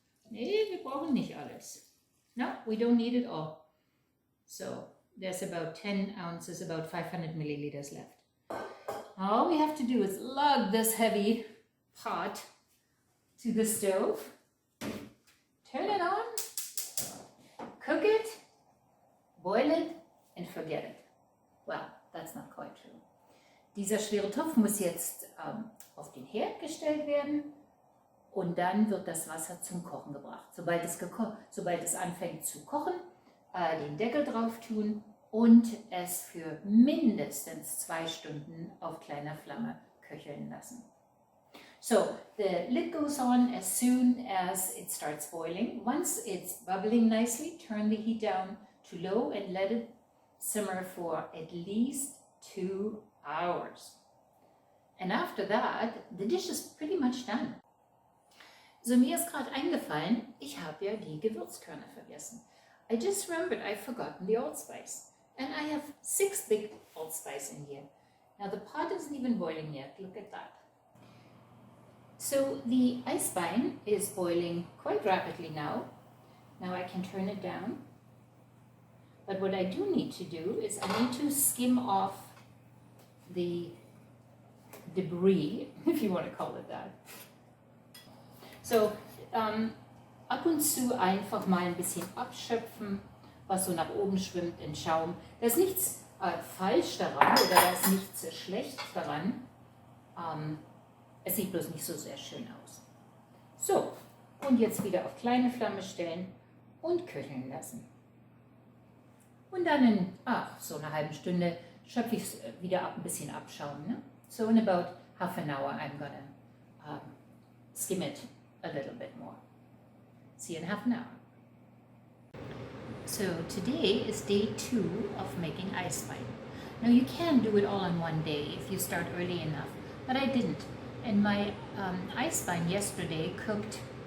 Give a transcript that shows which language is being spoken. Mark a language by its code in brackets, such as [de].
[de] Nee, wir brauchen nicht alles. [en] No, we don't need it all. So, there's about 10 ounces, about 500 milliliters left. All we have to do is lug this heavy pot to the stove, turn it on, cook it, boil it, and forget it. Well, that's not quite true. [de] Dieser schwere Topf muss jetzt auf den Herd gestellt werden und dann wird das Wasser zum Kochen gebracht. Sobald es anfängt zu kochen, den Deckel drauf tun und es für mindestens 2 Stunden auf kleiner Flamme köcheln lassen. [en] So the lid goes on as soon as it starts boiling. Once it's bubbling nicely, turn the heat down to low and let it simmer for at least 2 hours. And after that, the dish is pretty much done. [de] So mir ist gerade eingefallen, ich habe ja die Gewürzkörner vergessen. [en] I just remembered I've forgotten the allspice. And I have 6 big allspice in here. Now the pot isn't even boiling yet, look at that. So the Eisbein is boiling quite rapidly now. Now I can turn it down. But what I do need to do is I need to skim off the debris, if you want to call it that. [de] So ab und zu einfach mal ein bisschen abschöpfen, was so nach oben schwimmt in Schaum. Da ist nichts falsch daran oder da ist nichts schlecht daran. Es sieht bloß nicht so sehr schön aus. So, und jetzt wieder auf kleine Flamme stellen und köcheln lassen. Und dann in so einer halben Stunde schöpfe ich es wieder ab, ein bisschen abschauen. Ne? [en] So in about half an hour I'm gonna skim it a little bit more. See you in half an hour. So today is day 2 of making Eisbein. Now you can do it all in one day if you start early enough, but I didn't. And my Eisbein yesterday cooked